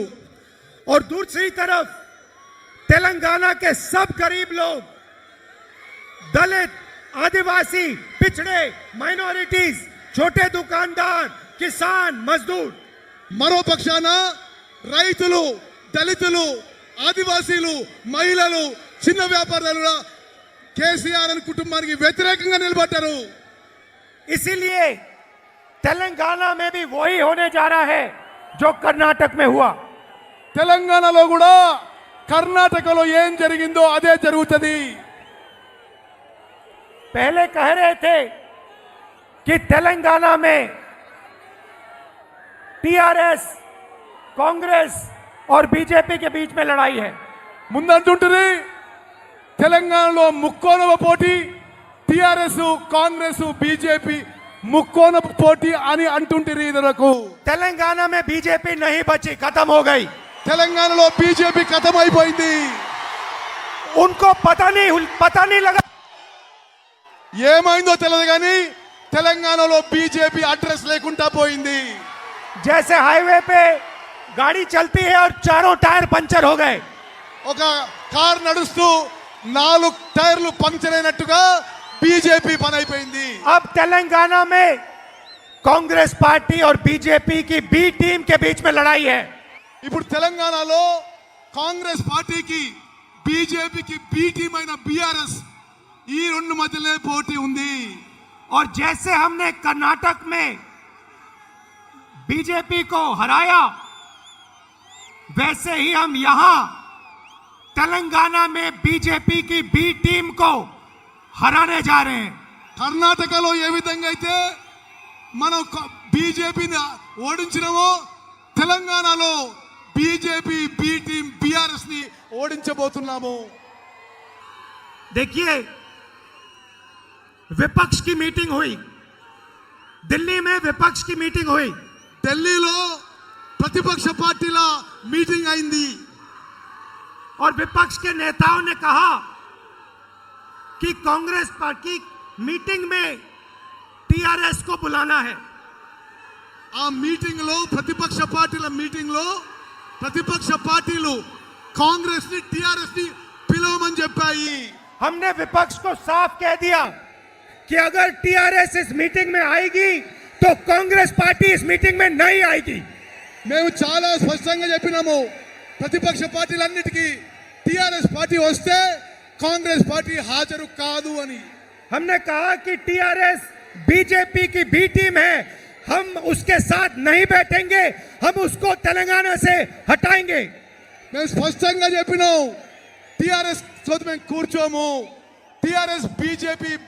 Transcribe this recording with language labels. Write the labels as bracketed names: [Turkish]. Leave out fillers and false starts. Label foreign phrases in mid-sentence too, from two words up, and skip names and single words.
[Hindi] और दूसरी तरफ तेलंगाना के सब गरीब लोग, दलित, आदिवासी, पिछड़े, माइनॉरिटीज, छोटे दुकानदार, किसान, मजदूर. [Telugu] మరో పక్షాన రైతులు, దళితులు, ఆదివాసీలు, మహిళలు, చిన్న వ్యాపారులు కేసీఆర్ అని కుటుంబానికి వ్యతిరేకంగా నిలబడ్డారు. [Hindi] इसीलिए तेलंगाना में भी वही होने जा रहा है जो कर्नाटक में हुआ. [Telugu] తెలంగాణలో కూడా కర్ణాటకలో ఏం జరిగిందో అదే జరుగుతుంది. [Hindi] पहले कह रहे थे कि तेलंगाना में टीआरएस, कांग्रेस और बीजेपी के बीच में लड़ाई है। [Telugu] ముందంటుంటుంది తెలంగాణలో ముక్కోనవ పోటీ టిఆర్ఎస్ కాంగ్రెస్ బీజేపీ ముక్కోనవ పోటీ అని అంటుంటుంది ఇదరకు [Hindi] तेलंगाना में बीजेपी नहीं बची, खत्म हो गई। [Telugu] తెలంగాణలో బీజేపీ ఖతమైపోయింది [Hindi] उनको पता नहीं लगा। [Telugu] ఏమైందో తెలియదు కానీ తెలంగాణలో బీజేపీ అడ్రస్ లేకుండా పోయింది [Hindi] जैसे हाईवे पे गाड़ी चलती है और चारों टायर पंचर हो गए, [Telugu] ఒక కార్ నడుస్తూ 4 టైర్లు పంక్చర్ అయినట్టుగా బీజేపీ పని అయిపోయింది [Hindi] अब तेलंगाना में कांग्रेस पार्टी और बीजेपी की [English] B team [Hindi] के बीच में लड़ाई है। [Telugu] ఇప్పుడు తెలంగాణలో కాంగ్రెస్ పార్టీకి బీజేపీకి [English] B team [Telugu] అయిన బీఆర్ఎస్ ఈ రెండు మధ్యలో పోటీ ఉంది [Hindi] और जैसे हमने कर्नाटक में बीजेपी को हराया, वैसे ही हम यहां तेलंगाना में बीजेपी की [English] B team [Hindi] को हराने जा रहे हैं। [Telugu] కర్ణాటకలో ఏ విధంగా అయితే మనం బీజేపీని ఓడించినామో తెలంగాణలో బీజేపీ [English] B team [Telugu] బీఆర్ఎస్ ని ఓడించబోతున్నాము [Hindi] देखिए, विपक्ष की मीटिंग हुई दिल्ली में, विपक्ष की मीटिंग हुई, [Telugu] ఢిల్లీలో ప్రతిపక్ష పార్టీల మీటింగ్ అయింది [Hindi] और विपक्ष के नेताओं ने कहा कि कांग्रेस पार्टी मीटिंग में टीआरएस को बुलाना है। [Telugu] ఆ మీటింగ్ లో ప్రతిపక్ష పార్టీల మీటింగ్ లో ప్రతిపక్ష పార్టీలు కాంగ్రెస్ ని టిఆర్ఎస్ ని పిలవమని చెప్పాయి [Hindi] हमने विपक्ष को साफ कह दिया कि अगर टीआरएस इस मीटिंग में आएगी तो कांग्रेस पार्टी इस मीटिंग में नहीं आएगी। [Telugu] మేము చాలా స్పష్టంగా చెప్పినాము ప్రతిపక్ష పార్టీలన్నిటికీ టిఆర్ఎస్ పార్టీ వస్తే కాంగ్రెస్ పార్టీ హాజరు కాదు అని [Hindi] हमने कहा कि टीआरएस बीजेपी की बी टीम है, हम उसके साथ नहीं बैठेंगे, हम उसको तेलंगाना से हटाएंगे। [Telugu] మేము స్పష్టంగా చెప్పినాం టిఆర్ఎస్ తోటి మేము కూర్చోము టిఆర్ఎస్ బీజేపీ